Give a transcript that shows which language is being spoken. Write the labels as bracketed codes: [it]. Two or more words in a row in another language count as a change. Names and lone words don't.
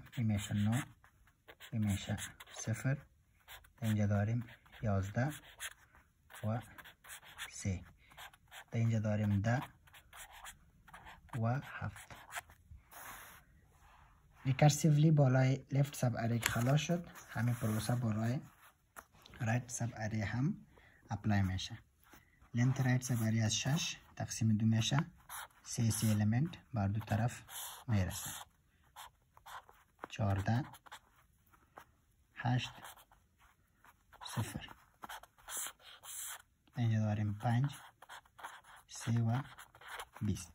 [fa] این میشه 9 این میشه 0 اینجا داریم 11 و 3 اینجا داریم 10 و 7. ریکرسیولی بالای [en] left sub array [fa] خلاص شد. همین پروسه بالای [en] right sub array [fa] هم اپلای میشه. [en] length right sub array [fa] از 6 تقسیم 2 میشه 3 element بر دو طرف میرسه 14 8 0 اینجا داریم 5 3 و 20.